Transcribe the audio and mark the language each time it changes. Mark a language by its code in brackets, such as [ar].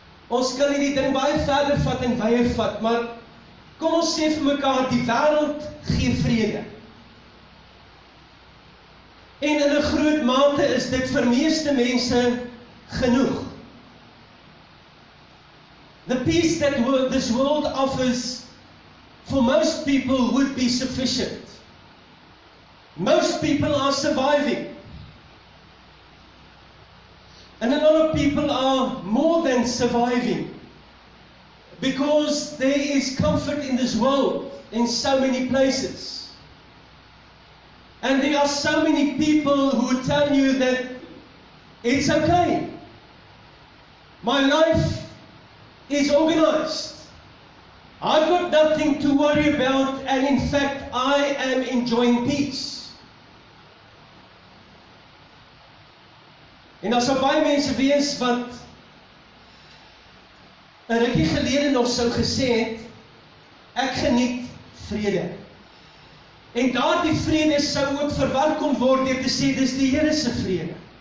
[af] Ons kan hierdie ding baie verder vat en wyer vat, maar kom ons sê vir mekaar, die wêreld gee vrede. En in 'n groot mate is dit vir meeste mense genoeg. [en] The peace that this world offers for most people would be sufficient. Most people are surviving. And a lot of people are more than surviving. Because there is comfort in this world in so many places. And there are so many people who will tell you that it's okay. My life is organized. I've got nothing to worry about, and in fact, I am enjoying peace. [af] En daar sal baie mense wees wat 'n rukkie gelede nog sou gesê het, ek geniet vrede. En daardie vrede sou ook verwar kon word deur te sê, dis die Here se vrede.